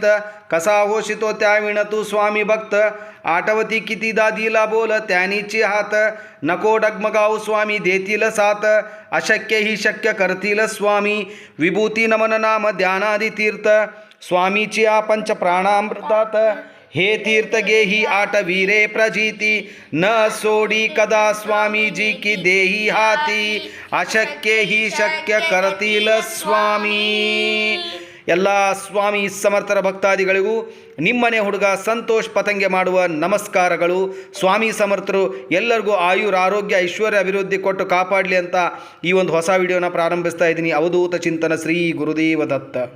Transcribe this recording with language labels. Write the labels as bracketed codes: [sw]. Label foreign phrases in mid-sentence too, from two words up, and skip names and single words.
[mr] कसा होशितो त्याविण तू स्वामी भक्त, आठवती कितीदा दिला बोल त्यानीची हात, नको डगमगाऊ स्वामी देतील साथ, अशक्य ही शक्य करतील स्वामी, विभूती नमन नाम ध्यानादी तीर्थ, स्वामीची पंच प्राणामृतात, हे तीर्थ गेही आठ वीरे प्रजिती, न सोडी कदा स्वामीजी की देही हाती, अशक्य ही शक्य करतील स्वामी। [kn] ಎಲ್ಲ ಸ್ವಾಮಿ ಸಮರ್ಥರ ಭಕ್ತಾದಿಗಳಿಗೂ ನಿಮ್ಮನೆ ಹುಡುಗ ಸಂತೋಷ್ ಪತಂಗೆ ಮಾಡುವ ನಮಸ್ಕಾರಗಳು। ಸ್ವಾಮಿ ಸಮರ್ಥರು ಎಲ್ಲರಿಗೂ ಆಯುರ ಆರೋಗ್ಯ ಐಶ್ವರ್ಯ ಅಭಿವೃದ್ಧಿ ಕೊಟ್ಟು ಕಾಪಾಡಲಿ ಅಂತ ಈ ಒಂದು ಹೊಸ ವಿಡಿಯೋನ ಪ್ರಾರಂಭಿಸ್ತಾ ಇದ್ದೀನಿ। ಅವಧೂತ ಚಿಂತನ ಶ್ರೀ ಗುರುದೇವ ದತ್ತ।